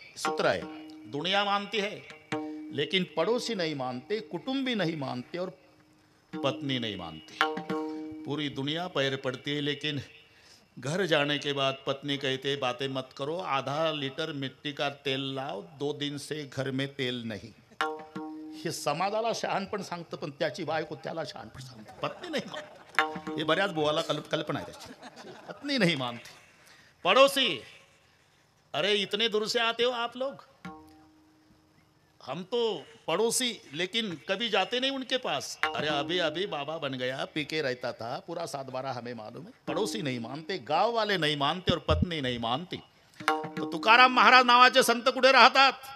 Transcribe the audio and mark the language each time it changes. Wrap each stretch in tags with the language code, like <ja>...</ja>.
<hi>सूत्र है, दुनिया मानती है लेकिन पड़ोसी नहीं मानते, कुटुंबी नहीं मानते और पत्नी नहीं मानती. पूरी दुनिया पैर पड़ती है, लेकिन घर जाने के बाद पत्नी कहते, बातें मत करो, आधा लीटर मिट्टी का तेल लाओ, 2 दिन से घर में तेल नहीं.</hi> <mr>हे समाजाला शहाणपण सांगतं, पण त्याची बायको त्याला शहाणपण सांगते. पत्नी नाही मानते. हे बऱ्याच बुवाला कल्पना आहे त्याची.</mr> <hi>पत्नी नहीं मानती. पड़ोसी, अरे इतने दूर से आते हो आप लोग, हम तो पड़ोसी लेकिन कभी जाते नहीं उनके पास. अरे अभी अभी बाबा बन गया, पी के रहता था, पूरा 7-12 हमें मालूम है. पड़ोसी नहीं मानते, गांव वाले नहीं मानते और पत्नी नहीं मानती.</hi> <mr>तो तुकाराम महाराज नावाचे संत कुठे राहतात?</mr>